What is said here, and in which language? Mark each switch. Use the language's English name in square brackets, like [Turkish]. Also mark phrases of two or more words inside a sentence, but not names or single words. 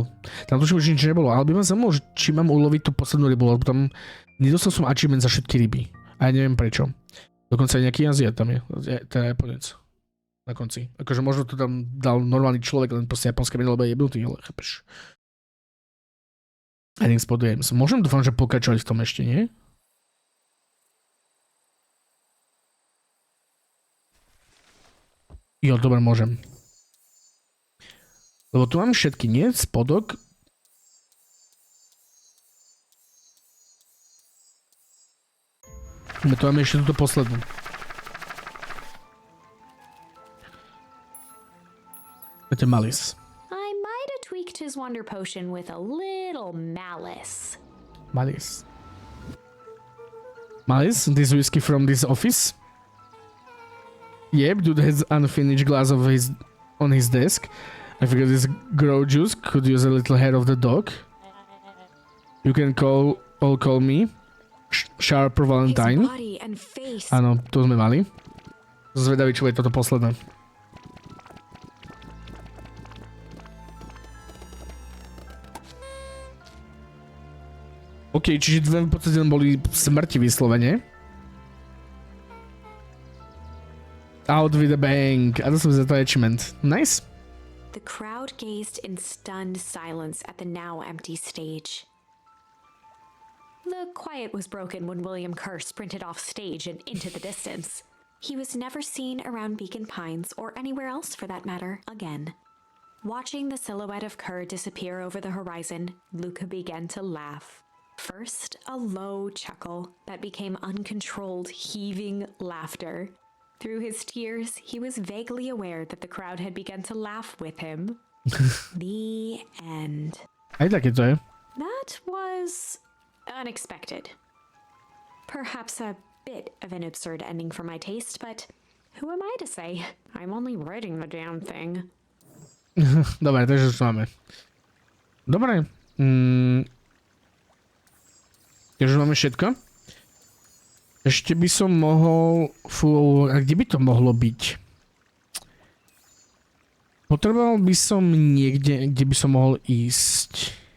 [Slovak] Tam tuším už nič nebolo, ale by ma zaujímalo, či mám uloviť tú poslednú rybu, lebo tam nedostal som achievement za všetky ryby. A ja neviem prečo. Dokonca aj nejaký jazyk tam je. Ten japonec. Na konci. Akože možno to tam dal normálny človek, len proste japonské meno, lebo je jebnutý, ale chápeš. [English] I think spot games. [Slovak] Môžem dúfam, že pokračovať v tom ešte, nie? Jo, dobre, môžem. Lebo tu mám všetky, nie? Spodok. Tu máme ešte túto poslednú. To je Malice. [English] I might have tweaked his wonder potion with a little malice. Malice. Malice? This whiskey from this office? Yep, dude has unfinished glass of his on his desk. I figured this grow juice could use a little hair of the dog. You can call me Sharp Valentine. [Slovak] Áno, to sme mali. Zvedavý, čo je toto posledné. OK, čiže dve v podstate boli smrti vyslovene. [English] Out with a bang. [Slovak] A to som za to achievement. Nice. [English] The crowd gazed in stunned silence at the now empty stage. The quiet was broken when William Kerr sprinted off stage and into the distance. He was never seen around Beacon Pines or anywhere else for that matter again. Watching the silhouette of Kerr disappear over the horizon, Luca began to laugh. First, a low chuckle that became uncontrolled, heaving laughter. Through his tears, he was vaguely aware that the crowd had begun to laugh with him. The end. [Slovak] Aj také to je. [English] That was unexpected. Perhaps a bit of an absurd ending for my taste, but who am I to say? I'm only writing the damn thing. [Slovak] Dobre, takže už máme. Dobre. Takže už máme všetko. Ešte by som mohol... Fú, a kde by to mohlo byť? Potreboval by som niekde, kde by som mohol ísť.